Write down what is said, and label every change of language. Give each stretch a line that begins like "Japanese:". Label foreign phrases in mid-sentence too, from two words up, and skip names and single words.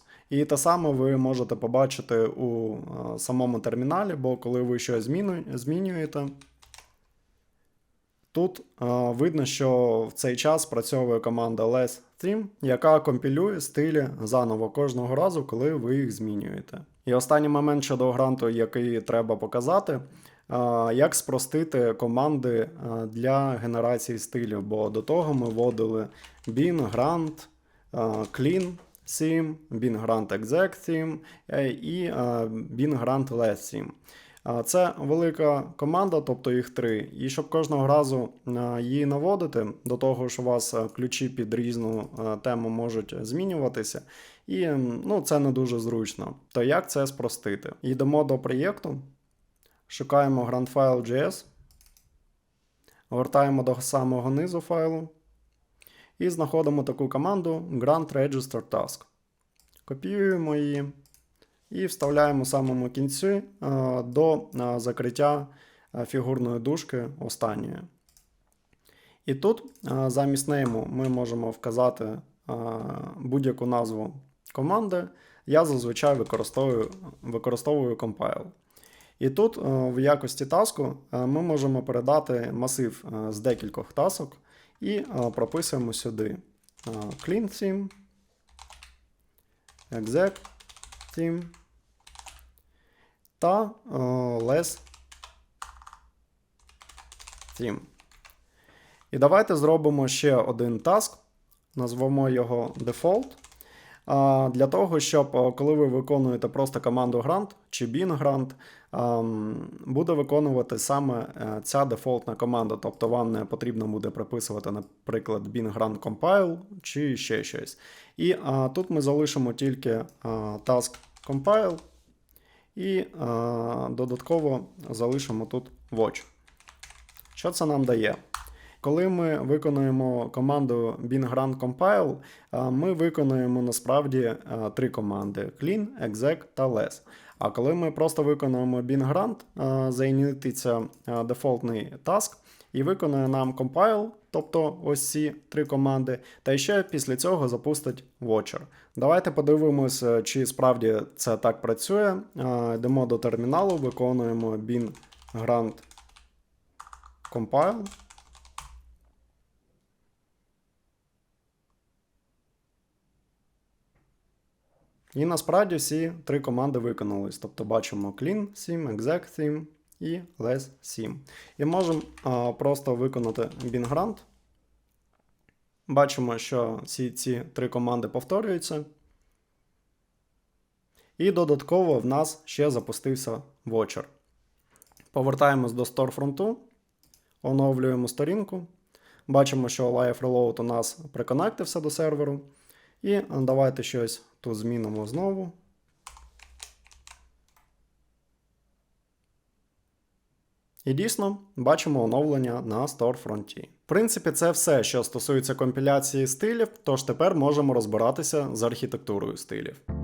Ukrainian: І те саме ви можете побачити у самому терміналі, бо коли ви щось змінюєте, тут видно, що в цей час працьовує команда less_trim, яка компілює стилі заново кожного разу, коли ви їх змінюєте. І останній момент щодо гранту, який треба показати, як спростити команди для генерації стилів, бо до того ми вводили
English: bin grant clean theme, bin grant exec theme
Ukrainian: і
English: bin grant less theme.
Ukrainian: Це велика команда, тобто їх 3. І щоб кожного разу її наводити, до того ж у вас ключі під різну тему можуть змінюватися, і це не дуже зручно. То як це спростити? Йдемо до проєкту, шукаємо grandfile.js, гортаємо до самого низу файлу і знаходимо таку команду
English: grant register task.
Ukrainian: Копіюємо її і вставляємо в самому кінці до закриття фігурної дужки останньої. І тут замість нейму ми можемо вказати будь-яку назву команди. Я зазвичай використовую compile. І тут в якості таску ми можемо передати масив з декількох тасок і прописуємо сюди
English: clean theme, exec theme
Ukrainian: та
English: less theme.
Ukrainian: І давайте зробимо ще один таск, назвемо його default, для того, щоб коли ви виконуєте просто команду grant чи
English: bin grant,
Ukrainian: буде виконувати саме ця дефолтна команда. Тобто вам не потрібно буде приписувати, наприклад,
English: bin grant compile
Ukrainian: чи ще щось. І тут ми залишимо тільки
English: task compile
Ukrainian: і додатково залишимо тут watch. Що це нам дає? Коли ми виконуємо команду
English: bin grant compile,
Ukrainian: ми виконуємо насправді 3 команди: clean, exec та less. А коли ми просто виконуємо
English: bin grant,
Ukrainian: заінітиться дефолтний task і виконує нам compile, тобто ось ці 3 команди, та ще після цього запустить watcher. Давайте подивимось, чи справді це так працює. Йдемо до терміналу, виконуємо
English: bin grant compile.
Ukrainian: І насправді всі 3 команди виконались. Тобто бачимо
English: clean theme, exec theme
Ukrainian: і
English: less theme.
Ukrainian: І можемо просто виконати
English: bin grant.
Ukrainian: Бачимо, що всі ці 3 команди повторюються. І додатково в нас ще запустився watcher. Повертаємось до storefront, оновлюємо сторінку. Бачимо, що
English: live reload
Ukrainian: у нас приконектився до серверу. І давайте щось тут змінимо знову. І дійсно, бачимо оновлення на storefront. В принципі, це все, що стосується компіляції стилів, тож тепер можемо розбиратися з архітектурою стилів.